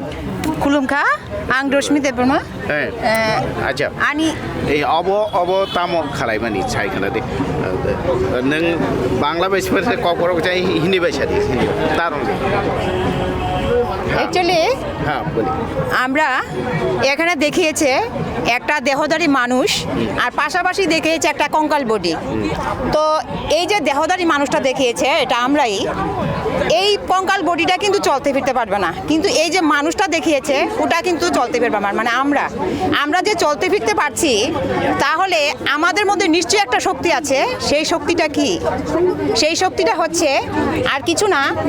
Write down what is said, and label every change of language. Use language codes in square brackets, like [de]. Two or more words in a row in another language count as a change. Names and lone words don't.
[trp] खुलुमखा आं रश्मि देबबर्मा अच्छा आणि अब ताम खालायमानि सायखना दे नों बांला बायसफोरसे ककरक जाय हिन्दी बायसादि तारं [bn] অ্যাকচুয়ালি হ্যাঁ বলি আমরা এখানে দেখিয়েছে একটা দেহধারী মানুষ আর পাশাপাশি দেখিয়েছে একটা কঙ্কাল বডি তো এই যে দেহধারী মানুষটা দেখিয়েছে এটা আমরাই এই কঙ্কাল বডিটা কিন্তু চলতে ফিরতে পারবে না কিন্তু এই যে মানুষটা দেখিয়েছে ওটা কিন্তু চলতে ফিরবে না মানে আমরা যে চলতে ফিরতে পারছি তাহলে আমাদের মধ্যে নিশ্চয়ই একটা শক্তি আছে সেই শক্তিটা কি সেই শক্তিটা হচ্ছে আর কিছু না